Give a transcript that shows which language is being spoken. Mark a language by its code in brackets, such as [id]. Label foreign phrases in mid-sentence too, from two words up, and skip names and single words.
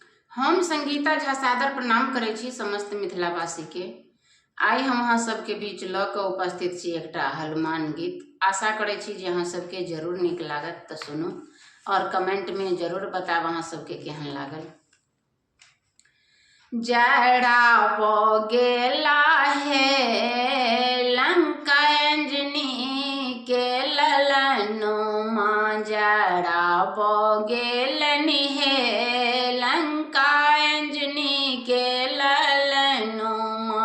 [mai] हम संगीता झा सादर प्रणाम करै छी समस्त मिथिलावासी के। आइ हम अहाँ सबके बीच ल के उपस्थित छी एकटा हनुमान गीत। आशा करै छी जे अहाँ सबके जरूर नीक लागत, तो सुनू और कमेंट में जरूर बताब अहाँ सबके केहन लागल। जड़ा प गेला है लंका अंजनी के ललनुमा, जड़ा प गेलनि है लंका अंजनी के ललनुमा।